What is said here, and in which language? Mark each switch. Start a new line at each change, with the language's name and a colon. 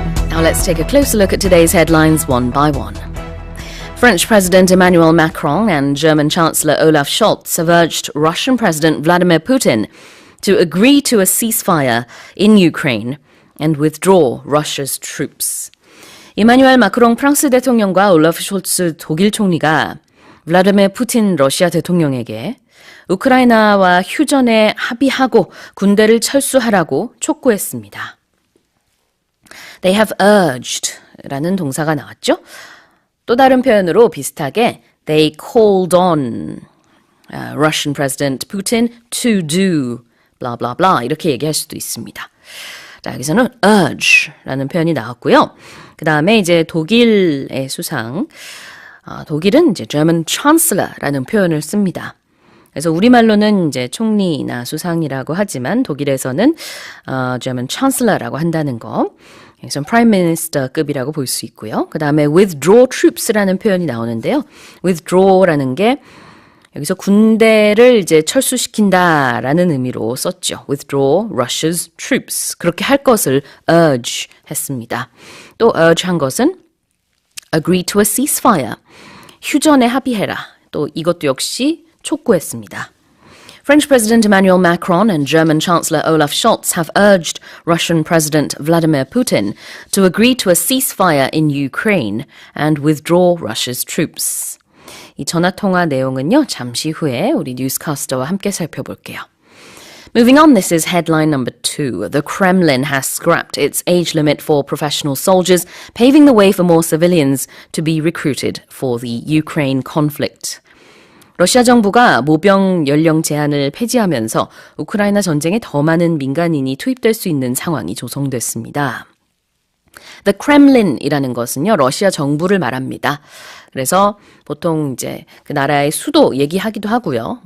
English: Now let's take a closer look at today's headlines one by one. French President Emmanuel Macron and German Chancellor Olaf Scholz have urged Russian President Vladimir Putin to agree to a ceasefire in Ukraine and withdraw Russia's troops.
Korean: 이마뉴엘 마크롱 프랑스 대통령과 올라프 숄츠 독일 총리가 블라디미르 푸틴 러시아 대통령에게 우크라이나와 휴전에 합의하고 군대를 철수하라고 촉구했습니다.
English: They have urged
Korean: 라는 동사가 나왔죠. 또 다른 표현으로 비슷하게
English: they called on Russian President Putin to do blah blah
Korean: blah 이렇게 얘기할 수도 있습니다. 자, 여기서는 urge라는 표현이 나왔고요. 그 다음에 이제 독일의 수상, 독일은 이제 German Chancellor라는 표현을 씁니다. 그래서 우리말로는 이제 총리나 수상이라고 하지만 독일에서는 German Chancellor라고 한다는 거. 그래서 Prime Minister급이라고 볼 수 있고요. 그 다음에 withdraw troops라는 표현이 나오는데요. withdraw라는 게 여기서 군대를 이제 철수시킨다라는 의미로 썼죠.
English: Withdraw Russia's troops.
Korean: 그렇게 할 것을 urge 했습니다. 또 urge 한 것은
English: agree to a ceasefire.
Korean: 휴전에 합의해라. 또 이것도 역시 촉구했습니다.
English: French President Emmanuel Macron and German Chancellor Olaf Scholz have urged Russian President Vladimir Putin to agree to a ceasefire in Ukraine and withdraw Russia's troops.
Korean: 이 전화통화 내용은요, 잠시 후에 우리 뉴스캐스터와 함께 살펴볼게요.
English: Moving on, this is headline number 2. The Kremlin has scrapped its age limit for professional soldiers, paving the way for more civilians to be recruited for the Ukraine conflict.
Korean: 러시아 정부가 모병 연령 제한을 폐지하면서 우크라이나 전쟁에 더 많은 민간인이 투입될 수 있는 상황이 조성됐습니다. The Kremlin이라는 것은요, 러시아 정부를 말합니다. 그래서 보통 이제 그 나라의 수도 얘기하기도 하고요.